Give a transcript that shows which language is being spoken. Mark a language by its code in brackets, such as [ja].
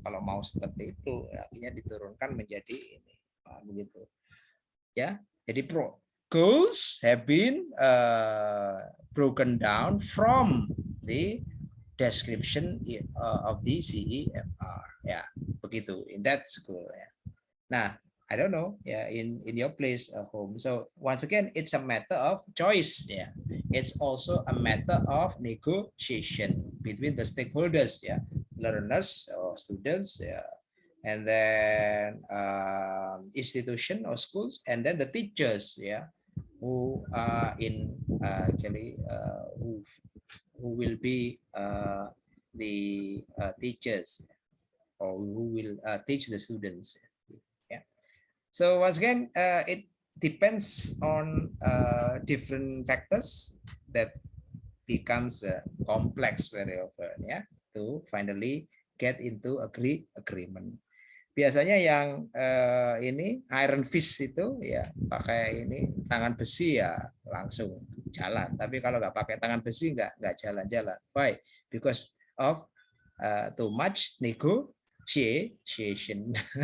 [id] Kalau mau seperti itu artinya diturunkan menjadi ini begitu. Ya. [en] Jadi goals have been broken down from the description of the CEFR, ya begitu in that school, ya. [id] Nah, [en] I don't know, ya, in your place home. So once again, it's a matter of choice, ya. It's also a matter of negotiation between the stakeholders, ya, learners or students, ya, and then institution or schools, and then the teachers, ya, who are in actually who will be the teachers or who will teach the students. Yeah. So once again, it depends on different factors that becomes complex very often, yeah, to finally get into agreement. [id] Biasanya yang ini iron fist itu ya pakai ini tangan besi ya langsung jalan. Tapi kalau nggak pakai tangan besi nggak jalan-jalan. [en] Why? Because of too much negotiation.